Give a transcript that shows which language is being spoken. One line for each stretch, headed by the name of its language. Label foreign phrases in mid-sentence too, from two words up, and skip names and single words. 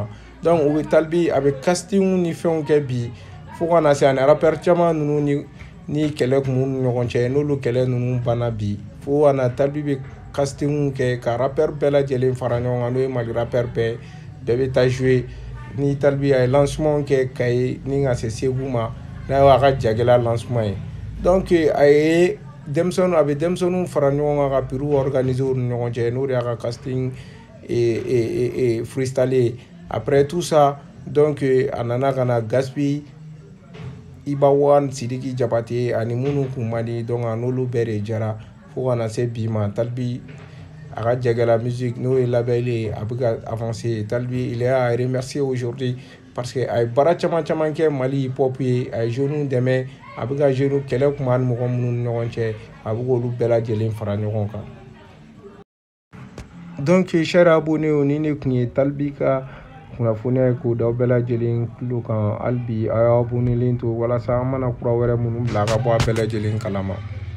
Bambara: Donc u bɛ Talibi a bɛ casting ni fɛnw kɛ bi fo ka na se ani rappeur caman ninnu ni kɛlɛ kun b'u ni ɲɔgɔn cɛ n'olu kɛlɛ ninnu banna bi fo ka na Talibi bɛ casting kɛ ka rappeur bɛɛ lajɛlen fara ɲɔgɔn kan n'o ye Mali rappeur bɛɛ bɛ taa jouer ni Talibi a ye lancement kɛ Kayi ni ka se Segu ma n'a y'a ka Jagɛlɛya lancement ye. Donc a bɛ denmisɛnninw fara ɲɔgɔn kan ka prix organiser u ni ɲɔgɔn cɛ n'o de y'a ka
French: casting freestyle. Après tout ça donc
Bambara: a nana ka na Gaspi Iba One Sidiki Jabate ani minnu kun man di donc a n'olu bɛɛ de jara fo ka na se bi ma. Talibi a ka Jagɛlɛya Musique n'o ye label ye a bɛ ka avancer. Talibi
French: il est à remercier aujourd'hui parce que
Bambara: a ye baara caman kɛ Mali hip hop ye a ye jeunes dɛmɛ a bɛ ka jeunes kɛlɛ kun b'a ni mɔgɔ minnu ni ɲɔgɔn cɛ a bɛ k'olu bɛɛ lajɛlen fara ɲɔgɔn kan.
French: Donc chers abonnés
Bambara: ni ne kun ye Talibi ka kunnafoniya ye k'o d'aw bɛɛ lajɛlen tulo kan hali bi a y'aw abonnelen to walasa an mana kura wɛrɛ minnu bila a ka bɔ a bɛɛ lajɛlen kalama.